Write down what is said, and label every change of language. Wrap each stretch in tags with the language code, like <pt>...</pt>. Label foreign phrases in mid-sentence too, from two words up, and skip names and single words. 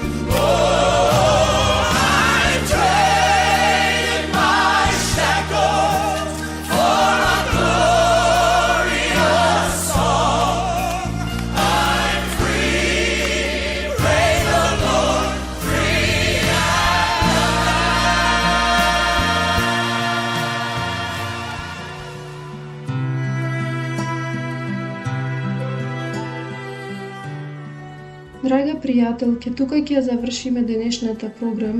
<en>Oh, I traded my shackles for a glorious song. I'm free, praise the Lord, free at</en> <mk>Драга пријателке, тука ќе ја завршиме денешната програма.</mk>